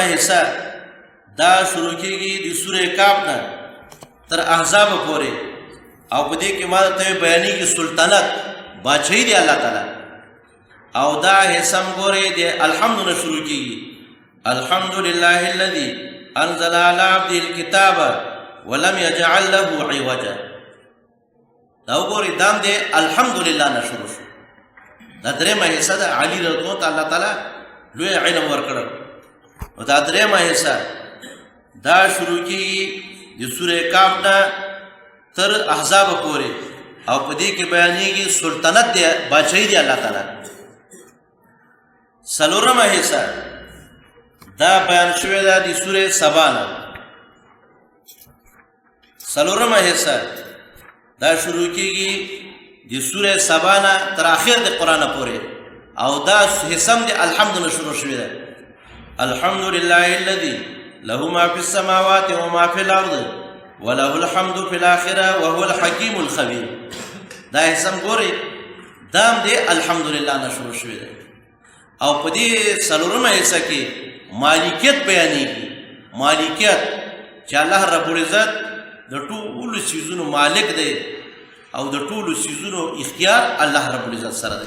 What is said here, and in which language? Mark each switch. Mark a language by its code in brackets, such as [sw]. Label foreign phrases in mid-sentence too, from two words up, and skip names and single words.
[ps] حصہ دا شروع کیږي د سورې کاف نه تر احزاب پورې او په دې کې ما ته بیانېږي سلطنت بادشاہي دی الله تعالی او دا حصہ ګورئ د الحمدلله شروع کیږي [ar] الحمدلله الذي انزل على عبده الكتاب ولم يجعل له عوجا. [ps] دا وګورئ دام دی الحمدلله نه شروع شو. دا درېیمه حصه ده علي [ar] رضی الله تعالی تعالی [ps] لوی علم ورکړ. او دا درېیمه حصه دا شروع کیږي د سورې کاف نه تر احزاب پورې او په دې کې بیانېږي سلطنت دی بادشاہي دی الله تعالی. څلورمه حصه دا بیان شوې ده د سورې سبا نه. څلورمه حصه دا شروع کیږي د سورې سبا نه تر اخر د قرآن پورې او دا حصه د الحمد نه شروع شوې ده. [ar] الحمد لله الذي له ما في السماوات وما في الارض وله الحمد في الاخره وهو الحكيم الخبير. [ps] دا حصه ګورئ دام دی الحمدلله نه شروع شوې ده. او په دې څلورمه حصه کې مالکیت بیانېږي. مالکیت چې الله رب العزت د ټولو څیزونو مالک دی او د ټولو څیزونو اختیار الله رب العزت سره دی.